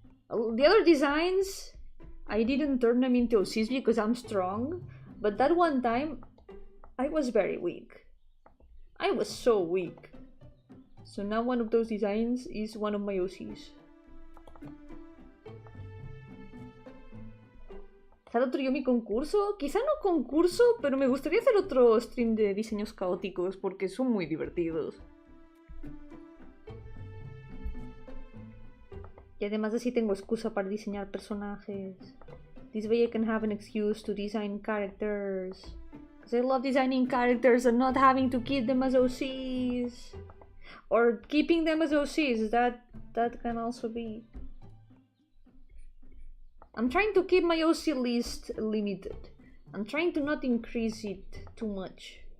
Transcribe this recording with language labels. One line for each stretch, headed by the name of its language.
English: The other designs, I didn't turn them into OCs because I'm strong, but that one time I was very weak. I was so weak. So now one of those designs is one of my OCs.
Spanish: ¿Hacer otro Yomi concurso? Quizá no concurso, pero me gustaría hacer otro stream de diseños caóticos porque son muy divertidos. Y además así tengo excusa para diseñar personajes.
English: This way I can have an excuse to design characters. Because I love designing characters and not having to keep them as OCs. Or keeping them as OCs, that can also be. I'm trying to keep my OC list limited. I'm trying to not increase it too much.